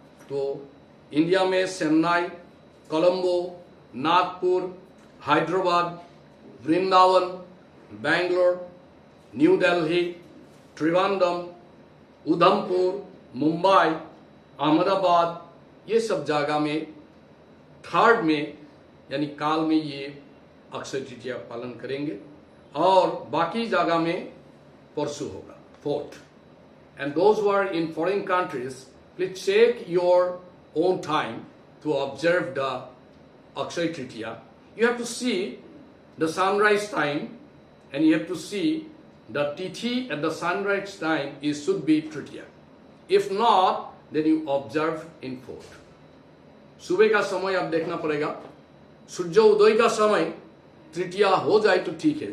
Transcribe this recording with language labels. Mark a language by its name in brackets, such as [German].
[Hindi] तो इंडिया में चेन्नई, कोलंबो, नागपुर, हैदराबाद, वृंदावन, बेंगलोर, न्यू दिल्ली, त्रिवेंद्रम, उधमपुर, मुंबई, अहमदाबाद, ये सब जगह में 3rd में यानी काल में ये अक्षय तृतीया पालन करेंगे, और बाकी जगह में परसों होगा 4th। [English] And those who are in foreign countries, please check your own time to observe the Akshay Tritiya. You have to see the sunrise time, and you have to see the tithi at the sunrise time should be Tritiya. If not, then you observe in 4th. [Hindi] सुबह का समय आप देखना पड़ेगा। सूर्य उदय का समय तृतीया हो जाए तो ठीक है।